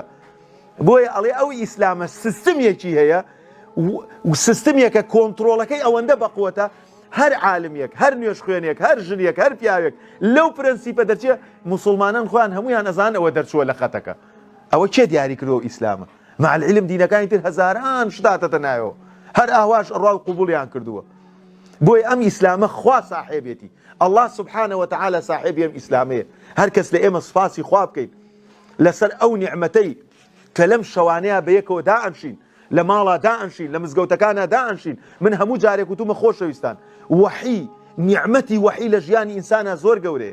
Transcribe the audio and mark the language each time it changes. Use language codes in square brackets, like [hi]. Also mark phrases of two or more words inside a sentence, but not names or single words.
[ckb] بۆیە ئەڵێ ئەو ئیسلامە سیستەمێکی هەیە و سیستەمێکە کۆنتڕۆڵەکەی ئەوەندە بەقووەتە هەر عالمێک، هەر نوێژ خوێنێک، هەر ژنێک، هەر پیاوێک لەو پرەنسیپە دەرچێ مسلمانان خۆیان هەمویان ئەزان ئەوە دەرچووە لە خەتەکە. ئەوە چێ دیاری کردەوە ئیسلامە؟ [ar] مع العلم [ckb] دینەکانی تر هەزاران شتاتەتە نایەوە، هەر ئاواش ئەڕوا قوبوڵیان کردووە. بۆی ئەم ئیسلامە خوا ساحێبێتی، [ar] الله سبحانه وتعالى [ckb] صاحبی ئەم ئیسلامەیە. هەر کەس لە ئێمە سوپاسی خوا بکەین لەسەر ئەو نیعمەتەی کە لەم شەوانەیە بە یەکەوە دائەنشین، لە ماڵا دائەنشین، لە مزگەوتەکانە دائەنشین. من هەموو جارێک وتومە خۆشەویستان، وحی نیعمەتی وحی لە ژیانی ئینسانە زۆر گەورەیە.